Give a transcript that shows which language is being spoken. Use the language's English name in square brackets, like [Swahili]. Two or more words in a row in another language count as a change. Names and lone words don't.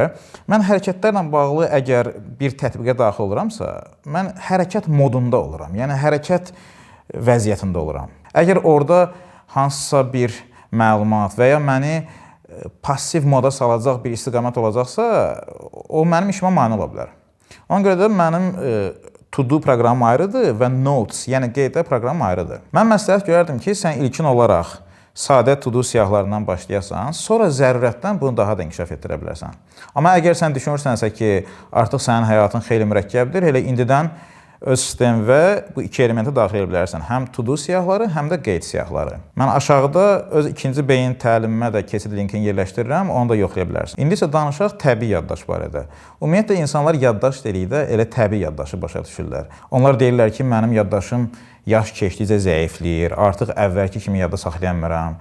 [Azerbaijani] Mən hərəkətlərlə bağlı əgər bir tətbiqə daxil oluramsa, mən hərəkət modunda oluram. Yəni, hərəkət vəziyyətində oluram. Əgər orada hansısa bir məlumat və ya məni passiv moda salacaq bir istiqamət olacaqsa, o mənim işimə mane ola bilər. Ona görə də mənim to-do proqramım ayrıdır və notes, yəni qeydlər proqramım ayrıdır. Mən məsləhət görərdim ki, sən ilkin olaraq sadə to-do siyahılarından başlayasan, sonra zərurətdən bunu daha da inkişaf etdirə bilərsən. Amma əgər sən düşünürsənsə ki, artıq sənin həyatın xeyli mürəkkəbdir, elə indidən öz sistem və bu iki elementi daxil edə bilərsən. Həm to-do siyahıları, həm də qeyd siyahıları. Mən aşağıda öz ikinci beyin təlimimə də keçid linkini yerləşdirirəm, onu da yoxlaya bilərsən. İndi isə danışaq təbii yaddaş barədə. Ümumiyyətlə, insanlar yaddaş dedikdə elə təbii yaddaşı başa düşürlər. Onlar deyirlər ki, mənim yaddaşım yaş keçdikcə zəifləyir, artıq əvvəlki kimi yadda saxlaya bilmirəm.